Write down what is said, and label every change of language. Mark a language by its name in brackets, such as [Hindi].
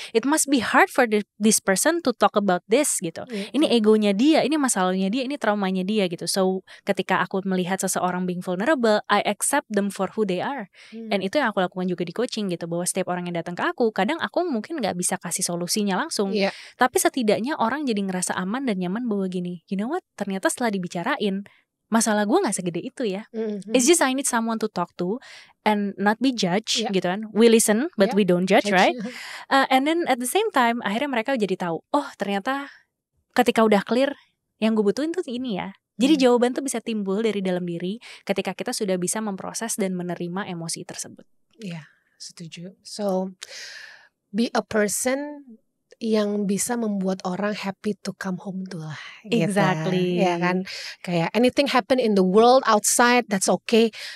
[English] It must be hard for this person to talk about this [Indonesian] gitu. Ini egonya dia, ini masalahnya dia, ini traumanya dia gitu. So ketika aku melihat seseorang [English] being vulnerable, I accept them for who they are. [Indonesian] And itu yang aku lakukan juga di coaching gitu, bahwa setiap orang yang datang ke aku, kadang aku mungkin nggak bisa kasih solusinya langsung, tapi setidaknya orang jadi ngerasa aman dan nyaman bahwa gini, [English] you know what, [Indonesian] ternyata setelah dibicarain, masalah gue gak segede itu ya. [English] It's just I need someone to talk to and not be judged [Indonesian] gitu kan. [English] We listen but we don't judge, right? And then at the same time [Indonesian] akhirnya mereka jadi tahu, ternyata ketika udah clear, yang gue butuhin tuh ini ya. Jadi jawaban tuh bisa timbul dari dalam diri ketika kita sudah bisa memproses dan menerima emosi tersebut. Iya, setuju. [English] So be a person [Indonesian] yang bisa membuat orang [English] happy to come home [Indonesian] tuh lah. [English] Exactly. [Indonesian] Gitu. Ya kan, kayak [English] anything happen in the world outside, that's okay.